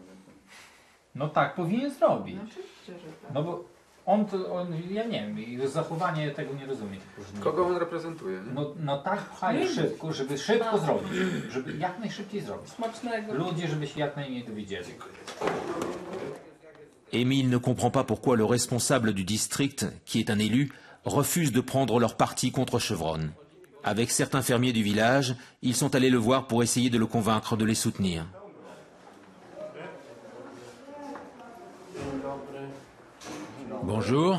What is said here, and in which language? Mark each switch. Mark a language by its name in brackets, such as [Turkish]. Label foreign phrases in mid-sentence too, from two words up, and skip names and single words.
[Polish] No tak powinien zrobić. No oczywiście, że tak. No bo ja nie wiem, zachowanie tego nie rozumie. Kogo on reprezentuje? Nie? No tak pchaj szybko, żeby szybko zrobić. Żeby jak najszybciej zrobić. Smacznego. Ludzie, żeby się jak najmniej dowiedzieli. [French] Émile ne comprend pas pourquoi le responsable du district, qui est un élu, refuse de prendre leur parti contre Chevron. Avec certains fermiers du village, ils sont allés le voir pour essayer de le convaincre de les soutenir. Bonjour.